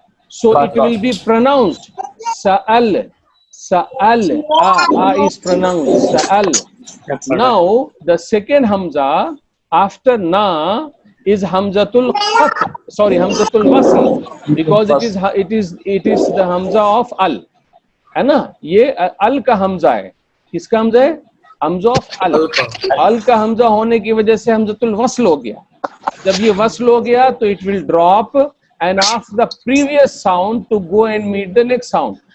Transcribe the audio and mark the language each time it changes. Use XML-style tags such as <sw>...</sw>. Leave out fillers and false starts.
<en>So it will be pronounced Sa'al. Sa'al, is pronounced Sa'al. Now the second Hamza after Na is Hamzatul Qat, Hamzatul Wasl, because it is the Hamza of Al,</en> <hi>है ना? ये Al का Hamza है. किसका Hamza है?</hi> <en>Hamza of Al.</en> <hi>Al का Hamza होने की वजह से Hamzatul Wasl हो गया. जब ये Wasl हो गया तो</hi> <en>it will drop and ask the previous sound to go and meet the next sound.</en>